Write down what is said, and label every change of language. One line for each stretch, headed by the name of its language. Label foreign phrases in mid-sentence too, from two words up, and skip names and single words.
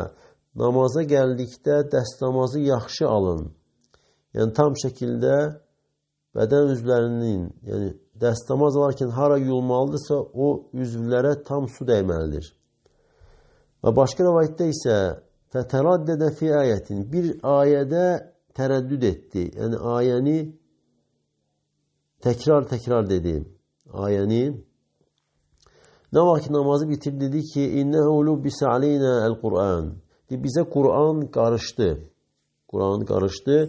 Azerbaijani: Namaza gəldikdə dəstəmazı yaxşı alın. Yəni, tam şəkildə bədən üzvlərinin, yəni dəstəmaz alarkən hara yuyulmalıdırsa, o üzvlərə tam su dəyməlidir. Və başqa rəvayətdə isə
Arabic: فتردد في آية.
Turkish: Bir ayede tereddüt etti. Yani ayeni tekrar dedi. Ayeni ne vakit namazı bitir dedi ki
Arabic: إنه لبس علينا القرآن.
Turkish: Bize Kur'an karıştı. Kur'an karıştı.